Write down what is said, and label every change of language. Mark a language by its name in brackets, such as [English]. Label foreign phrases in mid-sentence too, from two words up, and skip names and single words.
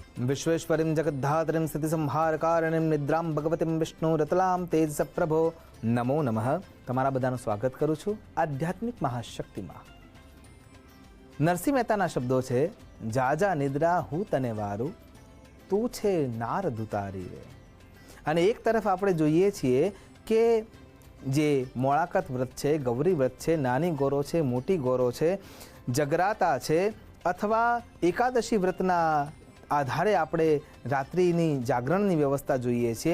[Sanskrit] विश्वेश्वरीं जगद्धात्रीं स्थितिसंहारकारिणीं निद्रां भगवतीं विष्णुरतलां तेजसप्रभो नमो नमः। [Gujarati] તમારા બધાનું સ્વાગત કરું છું આધ્યાત્મિક મહાશક્તિમાં। નરસિંહ મહેતાના શબ્દો છે, જાજા નિદ્રા હું તને વારું, તું છે નારદ ઉતારી રે। અને એક તરફ આપણે જોઈએ છીએ કે જે મોળાકત વ્રત છે, ગૌરી વ્રત છે, નાની ગોરો છે, મોટી ગોરો છે, જગરાતા છે અથવા એકાદશી વ્રતના આધારે આપણે રાત્રિની જાગરણની વ્યવસ્થા જોઈએ છીએ।